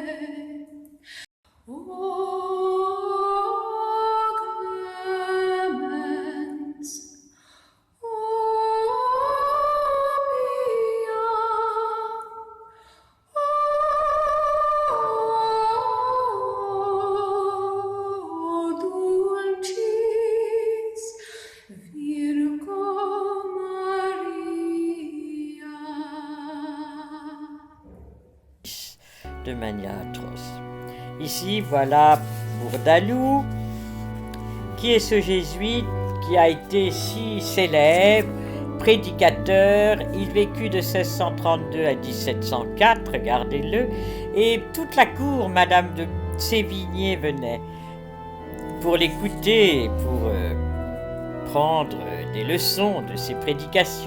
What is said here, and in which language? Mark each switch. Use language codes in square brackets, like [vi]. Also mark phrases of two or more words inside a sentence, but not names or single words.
[la] O clemens, o pia, o dulcis Virgo Maria. [fr] De manière atroce. Ici, voilà Bourdaloue, qui est ce jésuite qui a été si célèbre, prédicateur. Il vécut de 1632 à 1704, regardez-le, et toute la cour, Madame de Sévigné, venait pour l'écouter, pour prendre des leçons de ses prédications.